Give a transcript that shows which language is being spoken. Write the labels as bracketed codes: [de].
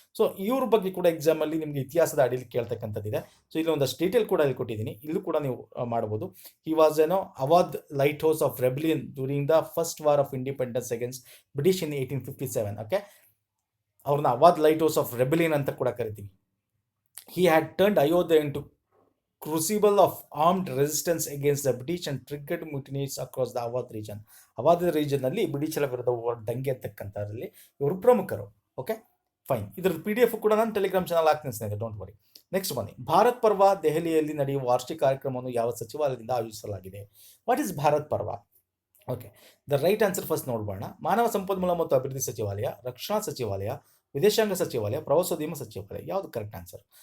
[kn] So ಇವ್ರ ಬಗ್ಗೆ ಕೂಡ ಎಕ್ಸಾಮಲ್ಲಿ ನಿಮಗೆ ಇತಿಹಾಸದ ಅಡಿಯಲ್ಲಿ ಕೇಳ್ತಕ್ಕಂಥದ್ದಿದೆ. ಸೊ ಇಲ್ಲಿ ಒಂದಷ್ಟು ಡೀಟೇಲ್ ಕೂಡ ಇಲ್ಲಿ ಕೊಟ್ಟಿದ್ದೀನಿ, ಇಲ್ಲೂ ಕೂಡ ನೀವು ಮಾಡ್ಬೋದು. [en] He was Awadh lighthouse of rebellion during the first war of independence against British in 1857. [kn] Okay, ಅವ್ರನ್ನ ಅವಾದ್ ಲೈಟ್ ಹೌಸ್ ಆಫ್ ರೆಬಲಿಯನ್ ಅಂತ ಕೂಡ ಕರಿತೀವಿ. [en] He had turned Ayodhya into crucible of armed resistance against the British and triggered mutinies across the Awadh region. [kn] ಅವಾದ್ ರೀಜನ್ನಲ್ಲಿ ಬ್ರಿಟಿಷರ ವಿರುದ್ಧ ದಂಗೆ ಅಂತಕ್ಕಂಥದ್ರಲ್ಲಿ ಇವರು ಪ್ರಮುಖರು. Okay, fine. ಇದ್ರದ್ದು PDF ಕೂಡ ನಾನು ಟೆಲಿಗ್ರಾಮ್ ಚಾನಲ್ ಹಾಕ್ತೀನಿ ಸ್ನೇಹಿತರೆ, [en] Don't worry. [kn] ನೆಕ್ಸ್ಟ್ ಬನ್ನಿ, ಭಾರತ್ ಪರ್ವ ದೆಹಲಿಯಲ್ಲಿ ನಡೆಯುವ ವಾರ್ಷಿಕ ಕಾರ್ಯಕ್ರಮವನ್ನು ಯಾವ ಸಚಿವಾಲಯದಿಂದ ಆಯೋಜಿಸಲಾಗಿದೆ? [en] What is Bharat Parv? [kn] Okay, [en] the right answer first [kn] ನೋಡ್ಬೋಣ. ಮಾನವ ಸಂಪನ್ಮೂಲ ಮತ್ತು ಅಭಿವೃದ್ಧಿ ಸಚಿವಾಲಯ, ರಕ್ಷಣಾ ಸಚಿವಾಲಯ, ವಿದೇಶಾಂಗ ಸಚಿವಾಲಯ, ಪ್ರವಾಸೋದ್ಯಮ ಸಚಿವಾಲಯ. ಯಾವುದು ಕರೆಕ್ಟ್ ಆನ್ಸರ್?